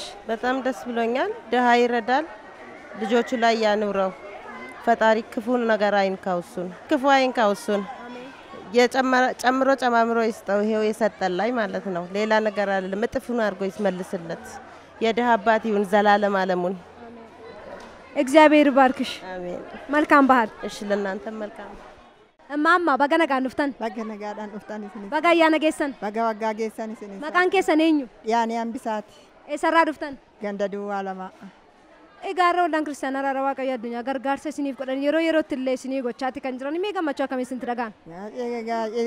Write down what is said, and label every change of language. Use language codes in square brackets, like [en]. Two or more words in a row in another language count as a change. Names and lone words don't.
[am] በጣም ደስ ብሎኛል። ድሃ ይረዳል፣ ልጆቹ ላይ ያኑረው። ፈጣሪ ክፉን ነገር አይንካውሱን፣ ክፉ አይንካውሱን። የጨምሮ ጨማምሮ ይስጠው። ይሄው የሰጠን ላይ ማለት ነው። ሌላ ነገር አይደለም። እጥፉን አድርጎ ይስመልስለት። የድሃ አባት ይሁን ዘላለም ዓለሙን። እግዚአብሔር ባርክሽ። አሜን። መልካም ባህል። እሺ ለእናንተም መልካም። [om] እማማ baga nagaan dhuftan. Baga nagaadhaan dhuftan isinis. Baga ayyaana geessan. Baga waggaa geessan isinis. Maqaan keessan eenyu? Yaani hambisaati. Eessarraa dhuftan? Ganda duwwaa lama. Egaa har'a waldaan kiristaanaa Araara Waaqayyoo addunyaa gargaarsa isiniif godhan yeroo yerootti illee isinii gochaatti kan jiran mee gammachuu akkamii isinitti dhagahame?